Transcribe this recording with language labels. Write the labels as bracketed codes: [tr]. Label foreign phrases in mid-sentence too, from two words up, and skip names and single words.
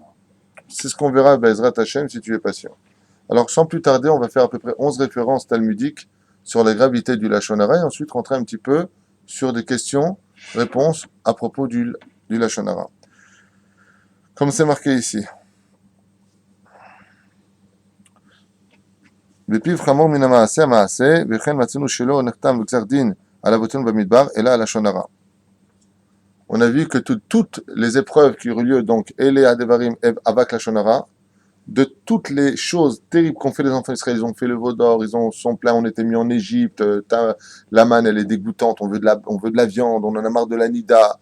[fr] C'est ce qu'on verra à [he] בעזרת השם [fr] si tu es patient. Alors, sans plus tarder, on va faire à peu près 11 références talmudiques sur la gravité du [he] לשון הרע [fr] et ensuite rentrer un petit peu sur des questions-réponses à propos du [he] לשון הרע. [fr] Comme c'est marqué ici. [he] ופיו חמור מן המעשה המעשה, וכן מצאנו שלא נחתם בגזר דין על אבותינו במדבר, אלא על לשון הרע. [fr] On a vu que toutes les épreuves qui eurent lieu, donc Elé, [he] הדברים, אבק, לשון הרע, [fr] de toutes les choses terribles qu'ont fait les enfants d'Israël, ils ont fait le veau d'or, ils sont pleins, on était mis en Égypte, la manne elle est dégoûtante, on veut de la viande, on en a marre de la nida.